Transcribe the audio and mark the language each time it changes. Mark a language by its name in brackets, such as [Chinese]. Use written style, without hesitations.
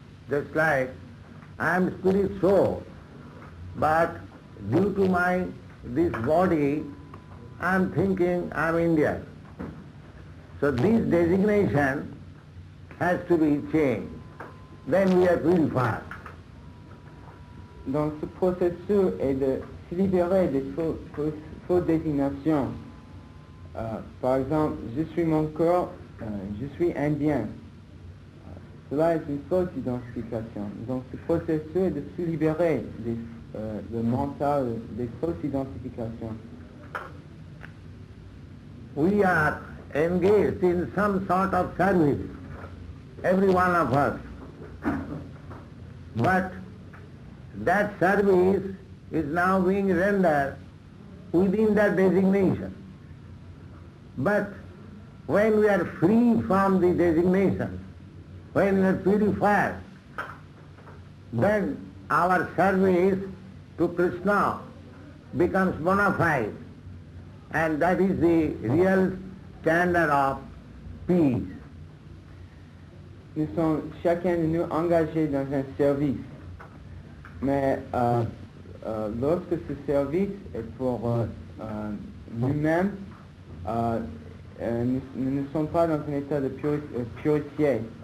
[English] Just like I am spirit soul, but due to this body, I am thinking I am Indian. So this designation has to be changed. Then we are purified. [French] Donc ce processus est de se libérer des fausses désignations. Par exemple, je suis mon corps, je suis indien. Cela est une fausse identification. Donc ce processus est de se libérer le mental, des fausses identifications. [English] We are engaged in some sort of service, every one of us. But that service is now being rendered within that designation. But when we are free from the designation, when we are purified, then our service to Krishna becomes bona fide, and that is the real standard of peace. [French] Nous sommes chacun de nous engagés dans un service, mais lorsque ce service est pour nous-mêmes, nous ne sommes pas dans un état de purifier.